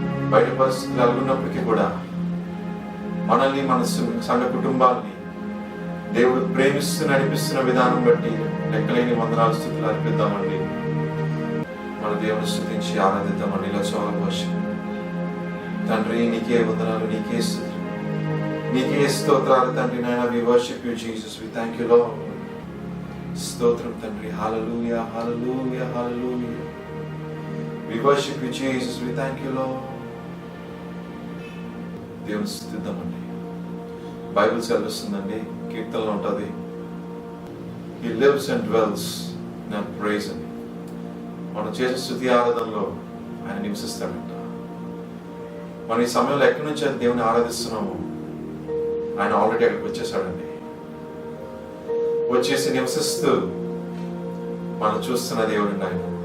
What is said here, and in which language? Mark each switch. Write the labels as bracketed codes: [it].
[te] బయట పరిస్థితులు ఎలాగున్నప్పటికీ కూడా మనల్ని, మన సంఘ కుటుంబాలని దేవుడు ప్రేమిస్తూ నడిపిస్తున్న విధానం బట్టి లెక్కలేని వందనాలు స్తుతులు అర్పిద్దామండి. మన దేవుని స్తుతించి ఆరాధిద్దామండి. [en] Let's all worship him. [te] తండ్రి, నీకే వందనాలు, నీకే స్తుతులు, నీకే స్తోత్రాలు తండ్రి. నాయన, [en] we worship you Jesus, we thank you Lord. [te] స్తోత్రం తండ్రి. [en] Hallelujah, hallelujah, hallelujah. We worship you Jesus, we thank you Lord. [te] దేవుని స్తుతిద్దామండి. బైబిల్ సెలవిస్తుందండి, కీర్తనలో ఉంటుంది, [en] He lives and dwells in our praise [te] అని. మనం చేసే స్తుతి ఆరాధనలో ఆయన నివసిస్తాడంట. మనం ఈ సమయంలో ఎక్కడి నుంచి అయితే దేవుని ఆరాధిస్తున్నామో ఆయన ఆల్రెడీ అక్కడికి వచ్చేసాడండి. వచ్చేసి నివసిస్తూ మనం చూస్తున్న దేవుడు ఆయన.